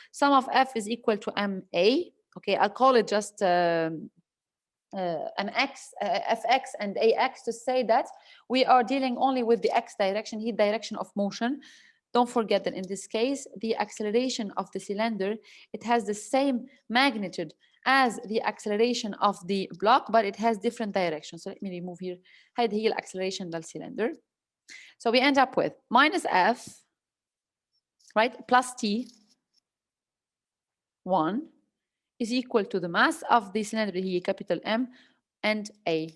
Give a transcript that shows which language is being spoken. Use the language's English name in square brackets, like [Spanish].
[English] Sum of F is equal to ma. Okay, I'll call it just fx and ax to say that we are dealing only with the x direction, heat direction of motion. Don't forget that in this case, the acceleration of the cylinder, it has the same magnitude as the acceleration of the block, but it has different directions. So let me remove here. [Arabic] هذه هي acceleration للcylinder. [English] So we end up with minus f, right, plus t1 is equal to the mass of the cylinder here, capital M and A.